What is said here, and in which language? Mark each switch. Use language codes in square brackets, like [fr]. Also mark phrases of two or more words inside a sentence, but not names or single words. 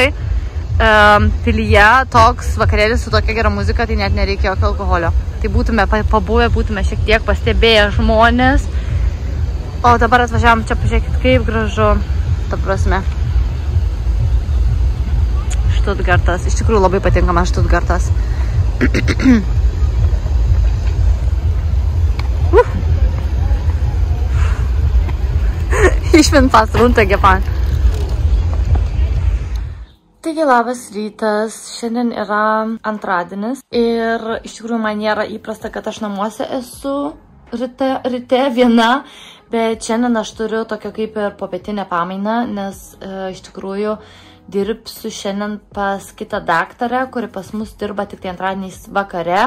[lt] Pilyje toks vakarėlis su tokia gera muzika, tai net nereikia jokio alkoholio. Tai būtume pabuvę, būtume šiek tiek pastebėję žmonės. O dabar atvažiavom čia, pažiūrėkit, kaip gražu, ta prasme. Štutgartas, iš tikrųjų labai patinka man Štutgartas. [de] Ich bin fast runtergefahren. [lt] Taigi, labas rytas. Šiandien yra antradienis ir iš tikrųjų man nėra įprasta, kad aš namuose esu ryte viena, bet šiandien aš turiu tokią kaip ir popietinę pamainą, nes iš tikrųjų dirbsiu šiandien pas kitą daktarę, kuri pas mus dirba tik tai antradieniais vakare.